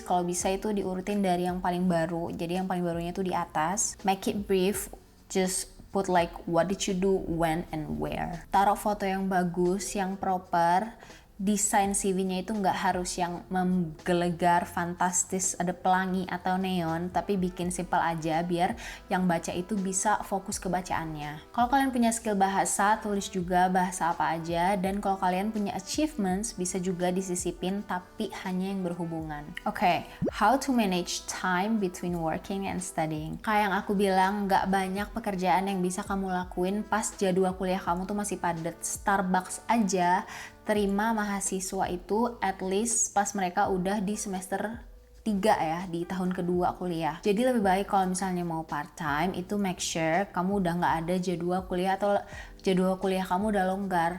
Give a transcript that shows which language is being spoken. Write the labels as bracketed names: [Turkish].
[Indonesian] Kalau bisa itu diurutin dari yang paling baru. Jadi yang paling barunya itu di atas. [English] Make it brief, just put like what did you do, when, and where. [Indonesian] Taruh foto yang bagus, yang proper. Desain CV-nya itu nggak harus yang menggelegar, fantastis, ada pelangi atau neon, tapi bikin simple aja biar yang baca itu bisa fokus ke bacaannya. Kalau kalian punya skill bahasa, tulis juga bahasa apa aja, dan kalau kalian punya achievements, bisa juga disisipin, tapi hanya yang berhubungan. [English] Oke, how to manage time between working and studying. [Indonesian] Kayak yang aku bilang, nggak banyak pekerjaan yang bisa kamu lakuin pas jadwal kuliah kamu tuh masih padat. Starbucks aja terima mahasiswa itu [English] at least [Indonesian] pas mereka udah di semester 3 ya, di tahun kedua kuliah. Jadi lebih baik kalau misalnya mau part time itu [English] make sure [Indonesian] kamu udah nggak ada jadwal kuliah atau jadwal kuliah kamu udah longgar.